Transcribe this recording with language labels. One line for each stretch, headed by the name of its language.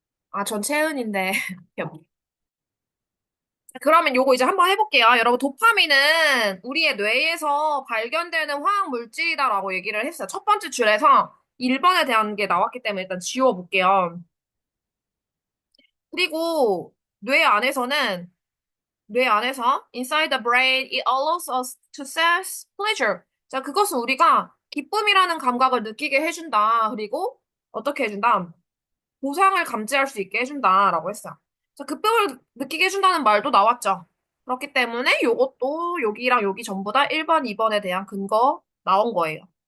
Korean: 아, 전 채은인데. 그러면 요거 이제 한번 해볼게요. 여러분, 도파민은 우리의 뇌에서 발견되는 화학 물질이다라고 얘기를 했어요. 첫 번째 줄에서 1번에 대한 게 나왔기 때문에 일단 지워볼게요. 그리고 뇌 안에서는, 뇌 안에서
English: inside the brain, it allows us to sense pleasure.
Korean: 자, 그것은 우리가 기쁨이라는 감각을 느끼게 해준다. 그리고 어떻게 해준다? 보상을 감지할 수 있게 해준다라고 했어요. 자, 급등을 느끼게 해준다는 말도 나왔죠. 그렇기 때문에 요것도 여기랑 여기 전부 다 1번, 2번에 대한 근거 나온 거예요.